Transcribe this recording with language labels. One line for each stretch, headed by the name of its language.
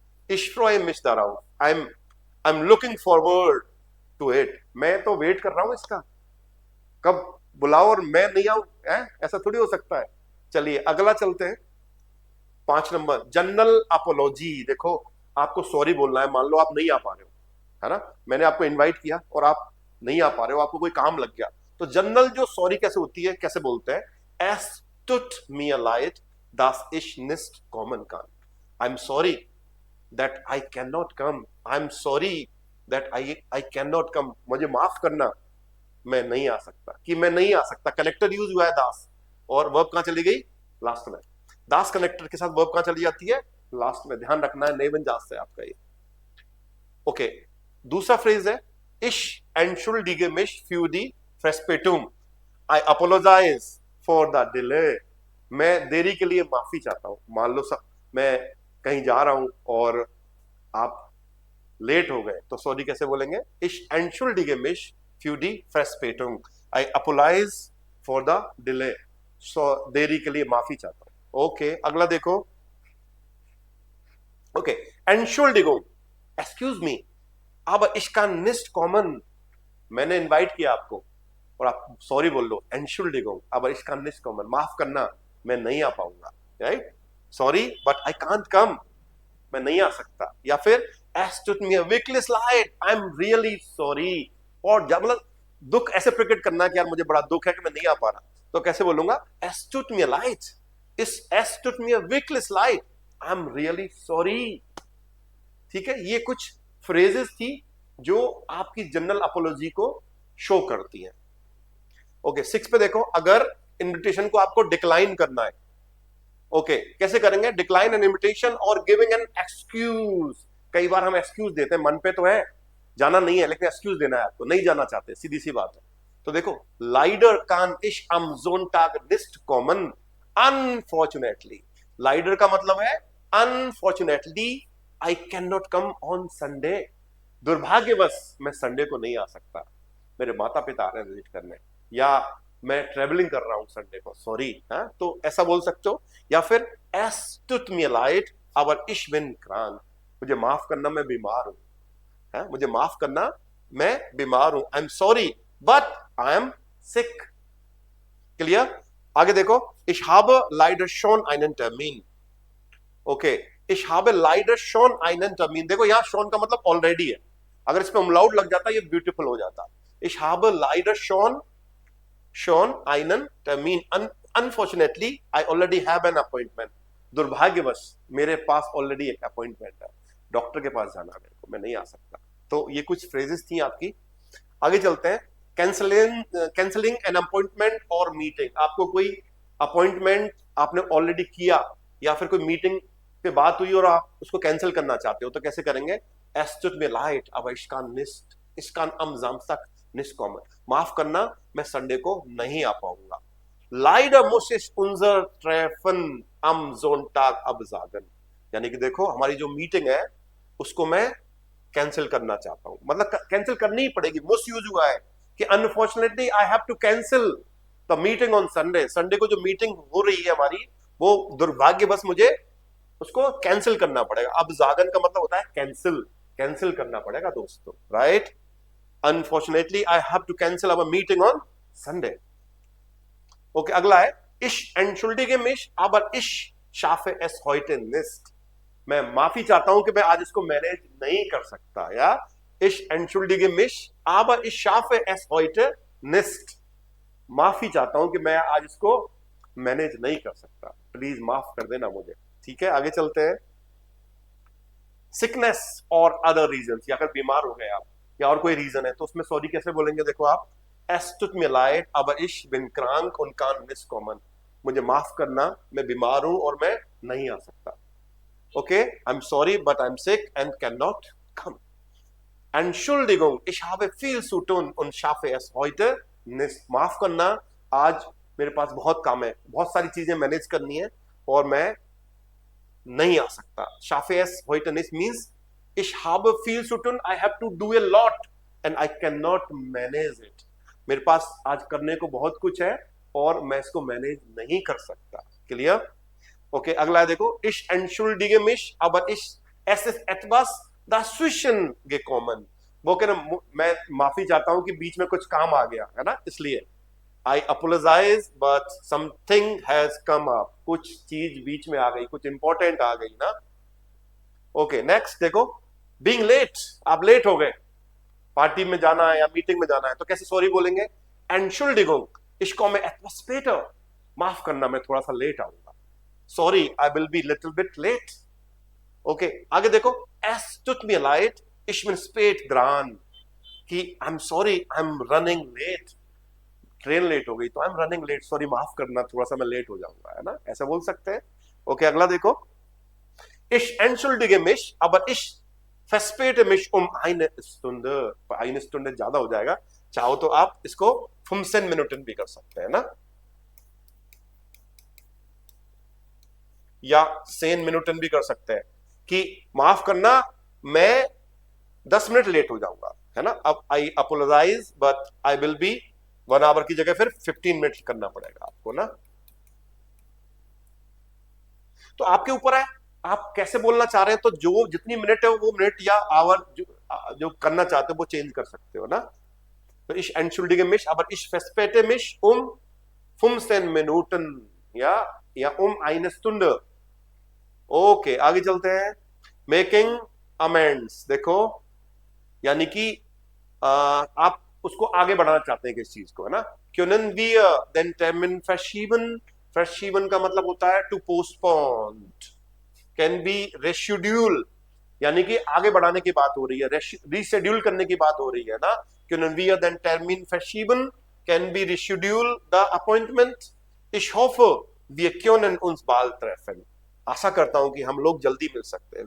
German: Ich freue mich darauf,
English: I'm looking forward to it,
Hindi: मैं तो wait कर रहा हूं इसका, कब बुलाओ और मैं नहीं आऊं, ऐसा थोड़ी हो सकता है। चलिए अगला चलते हैं, 5 नंबर जनरल अपोलॉजी। देखो आपको सॉरी बोलना है, मान लो आप नहीं आ पा रहे हो, है ना, मैंने आपको इनवाइट किया और आप नहीं आ पा रहे हो, आपको कोई काम लग गया, तो जनरल जो सॉरी कैसे होती है, कैसे बोलते हैं?
German: Es tut mir leid, dass ich nicht kommen kann.
English: I'm sorry that I cannot come. I'm sorry that I cannot come.
Hindi: मुझे माफ करना, मैं नहीं आ सकता, कि मैं नहीं आ सकता। कनेक्टर यूज हुआ है दास, और वर्ब कहां चली गई? लास्ट में। दास कनेक्टर के साथ वर्ब कहां चली जाती है? लास्ट में। ध्यान रखना है, नहीं बन जाता है आपका ये। ओके दूसरा फ्रेज है,
German: Ich entschuldige mich für die Verspätung.
English: I apologize for the delay.
Hindi: मैं देरी के लिए माफी चाहता हूं। मान लो सब मैं कहीं जा रहा हूं और आप लेट हो गए, तो सॉरी कैसे बोलेंगे?
German: Ich entschuldige mich für die Verspätung.
English: I apologize for the delay.
Hindi: सो देरी के लिए माफी चाहता हूं। ओके अगला देखो, okay
German: Entschuldigung,
English: excuse me,
German: aber ich kann nicht kommen.
Hindi: मैंने इनवाइट किया आपको और आप सॉरी बोल लो,
German: Entschuldigung, aber ich kann nicht kommen,
Hindi: माफ करना मैं नहीं आ पाऊंगा, right?
English: sorry but I can't come,
Hindi: मैं नहीं आ सकता। या फिर
German: Es tut mir wirklich leid,
English: I'm really sorry,
Hindi: और जब मतलब दुख ऐसे प्रकट करना कि यार मुझे बड़ा दुख है कि मैं नहीं आ पा रहा, तो कैसे बोलूंगा?
German: Es tut mir leid, Es tut mir wirklich leid,
English: I'm really sorry।
Hindi: ठीक है, ये कुछ फ्रेजेस थी जो आपकी जनरल अपोलॉजी को शो करती हैं। ओके 6 पे देखो, अगर इनविटेशन को आपको डिक्लाइन करना है, ओके कैसे करेंगे?
English: decline an invitation
Hindi: और
English: Giving an excuse.
Hindi: कई बार हम एक्सक्यूज देते हैं, मन पे तो है जाना नहीं है लेकिन एक्सक्यूज देना है आपको, नहीं जाना चाहते, सीधी सी बात है। तो देखो
German: लाइडर कान इश अम जोनटाग निस्ट कॉमन अनफॉर्चुनेटली।
Hindi: लाइडर का मतलब है
English: unfortunately I can not come on Sunday,
Hindi: दुर्भाग्यवश मैं संडे को नहीं आ सकता, मेरे माता पिता आ रहे हैं विजिट करने, या मैं ट्रेवलिंग कर रहा हूं संडे को, सॉरी। तो ऐसा बोल सकते हो। या फिर
German: Es tut mir leid, aber ich bin krank,
Hindi: मुझे माफ करना मैं बीमार हूं, मुझे माफ करना मैं बीमार हूं,
English: I am sorry but I am sick.
Hindi: Clear? आगे देखो,
German: Ich habe leider schon einen Termin। ओके Ich habe leider schon einen Termin।
Hindi: देखो यहां schon का मतलब ऑलरेडी है, अगर इसमें umlaut लग जाता ये ब्यूटीफुल हो जाता।
German: Ich habe leider schon einen Termin,
English: unfortunately I already have an appointment।
Hindi: दुर्भाग्यवश मेरे पास ऑलरेडी एक अपॉइंटमेंट है, डॉक्टर के पास जाना है मेरे को, मैं नहीं आ सकता। तो ये कुछ फ्रेजेस थी आपकी। आगे चलते हैं, कैंसलिंग एन अपॉइंटमेंट और मीटिंग। आपको कोई अपॉइंटमेंट आपने ऑलरेडी किया या फिर कोई मीटिंग पे बात हुई और आप उसको कैंसिल करना चाहते हो, तो कैसे करेंगे?
German: Es tut mir leid, aber ich kann am Samstag nicht kommen.
Hindi: माफ करना, मैं संडे को नहीं आ पाऊंगा.
German: Leider muss ich unser Treffen am Sonntag absagen.
Hindi: यानी कि देखो हमारी जो मीटिंग है उसको मैं कैंसिल करना चाहता हूं. मतलब कैंसिल करनी ही पड़ेगी. मोस्ट यूज हुआ है कि
English: Unfortunately I have to cancel the meeting on Sunday.
Hindi: Sunday को जो मीटिंग हो रही है हमारी, वो दुर्भाग्यवश मुझे उसको कैंसिल करना पड़ेगा. अब जागन का मतलब होता है कैंसिल, कैंसिल करना पड़ेगा दोस्तों, right.
English: Unfortunately I have to cancel our meeting on Sunday.
Hindi: Okay, अगला है
German: ich entschuldige mich, aber ich schaffe es heute nicht.
Hindi: मैं माफी चाहता हूं कि मैं आज इसको मैनेज नहीं कर सकता.
German: या ich entschuldige mich, aber ich schaffe es heute nicht.
Hindi: माफी चाहता हूं कि मैं आज इसको मैनेज नहीं कर सकता, प्लीज माफ कर देना मुझे. ठीक है, आगे चलते हैं. सिकनेस और अदर रीजन, या अगर बीमार हो गए आप या और कोई रीजन है तो उसमें सॉरी कैसे बोलेंगे. देखो आप,
German: es tut mir leid, aber ich bin krank und kann nicht kommen.
Hindi: मुझे माफ करना, मैं बीमार हूं और मैं नहीं आ सकता.
English: Okay, I'm sorry, but I'm sick and cannot come.
German: Entschuldigung, ich habe viel zu tun und schaffe es heute nicht.
Hindi: माफ करना, आज मेरे पास बहुत काम है, बहुत सारी चीजें मैनेज करनी है और मैं नहीं आ सकता.
German: Schaffe es heute nicht
English: means
German: ich habe viel zu tun,
English: I have to do a lot and I cannot manage it.
Hindi: मेरे पास आज करने को बहुत कुछ है और मैं इसको मैनेज नहीं कर सकता. क्लियर. ओके, अगला है देखो,
German: ich entschuldige mich, aber es ist etwas dazwischen gekommen.
Hindi: वो कह रहे मैं माफी चाहता हूं कि बीच में कुछ काम आ गया है ना, इसलिए
English: I apologize but something has come up.
Hindi: कुछ चीज बीच में आ गई, कुछ इंपॉर्टेंट आ गई ना. ओके, नेक्स्ट देखो,
English: being late,
Hindi: आप लेट हो गए, पार्टी में जाना है या मीटिंग में जाना है, तो कैसे सॉरी बोलेंगे.
German: Entschuldigung, ich komme etwas später.
Hindi: माफ करना, मैं थोड़ा सा लेट आऊंगा.
English: Sorry, I will be little bit late.
Hindi: Okay, आगे देखो,
German: es tut mir leid, ich bin spät dran.
English: कि I'm sorry, I'm running late.
Hindi: Train late हो गई तो
English: I'm running late.
Hindi: सॉरी, माफ करना, थोड़ा सा मैं लेट हो जाऊंगा, है ना, ऐसा बोल सकते हैं. ओके, अगला देखो,
German: ich entschuldige mich, aber ich verspäte mich eine Stunde. eine Stunde
Hindi: ज्यादा हो जाएगा. चाहो तो आप इसको
German: 15 Minuten
Hindi: भी कर सकते हैं ना, या
German: 10 Minuten
Hindi: भी कर सकते हैं कि माफ करना, मैं 10 मिनट लेट हो जाऊंगा, है ना. अब
English: I apologise but I will be 1 hour
Hindi: की जगह फिर 15 मिनट करना पड़ेगा आपको ना. तो आपके ऊपर है, आप कैसे बोलना चाह रहे हैं. तो जो जितनी मिनट है वो मिनट या आवर जो करना चाहते हो वो चेंज कर सकते हो ना.
German: तो ich entschuldige mich, aber ich verspäte mich 15 Minuten, या 1 Stunde.
Hindi: ओके, आगे चलते हैं. मेकिंग अमेंड्स, देखो यानी कि आप उसको आगे बढ़ाना चाहते हैं किस चीज को, है ना.
German: können wir den Termin verschieben. verschieben
Hindi: का मतलब होता है to postpone.
English: can be reschedule,
Hindi: यानी कि आगे बढ़ाने की बात हो रही है, रीशेड्यूल करने की बात हो रही है ना.
German: können wir den Termin verschieben,
English: can be reschedule the appointment.
German: ich hoffe wir können uns bald treffen.
Hindi: आशा करता हूं कि हम लोग जल्दी मिल सकते हैं.